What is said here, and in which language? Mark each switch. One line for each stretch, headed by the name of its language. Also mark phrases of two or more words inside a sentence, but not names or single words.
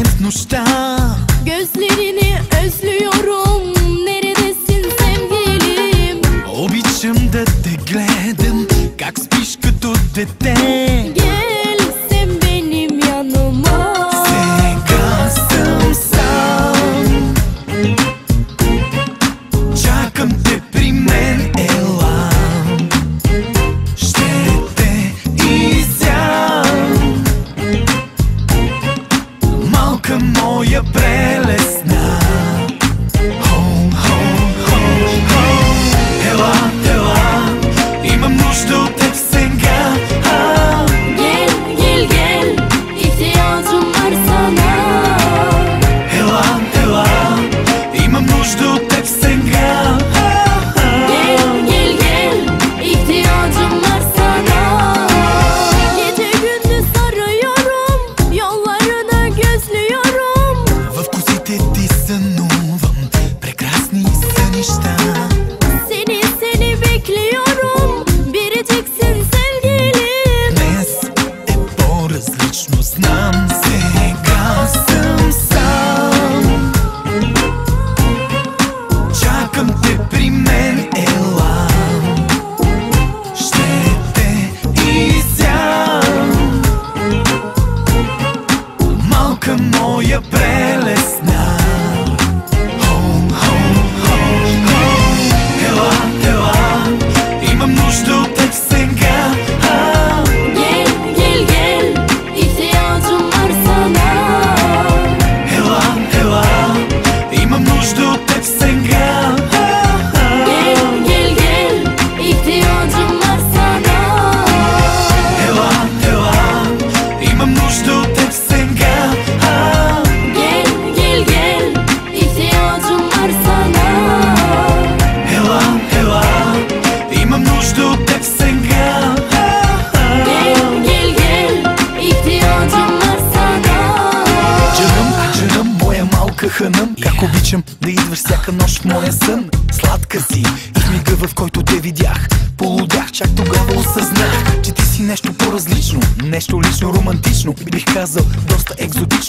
Turkish: nuşta. Gözlerini özlüyorum, neredesin sevgilim? O biçimde de gledam,
Bulgarian: как спиш като дете.
Turkish: Gel sen benim yanıma.
Bulgarian: Сега съм сам, чакам те при мен, ела. Ще те изям, малка моя прелесна. Ела, ела, имам нужда от теб сега.
Turkish: Gel gel gel, ihtiyacım var sana.
Bulgarian: Ела, ела, имам нужда от теб сега.
Turkish: Gel gel gel, ihtiyacım var sana. Gece gündüz arıyorum, yollarını gözlüyorum.
Bulgarian: В косите ти сънувам прекрасни сънища.
Turkish: Seni bekliyorum, biriciksin sevgilim.
Bulgarian: Днес е по-различно, знам. Сега съм сам, чакам те при мен, ела. Ще те изям, малка моя прелесна. Ела, ела, имам нужда от теб сега.
Turkish: Gel gel gel, ihtiyacım var sana.
Bulgarian: Ела, ела, имам нужда от теб сега.
Turkish: Gel gel gel, ihtiyacım var sana.
Bulgarian: Ела, ела, имам нужда от теб сега.
Turkish: Gel gel gel, ihtiyacım var sana.
Bulgarian: Ела, ела, имам нужда от теб сега.
Turkish: Gel gel gel, ihtiyacım var sana.
Bulgarian: Джарам, джарам, моя малка ханъм, как обичам да идваш всяка нощ в моя сън. Сладка си и в мига, в който те видях, полудях, чак тогава осъзнах, че ти си нещо по-различно, нещо лично, романтично, бих казал доста екзотично.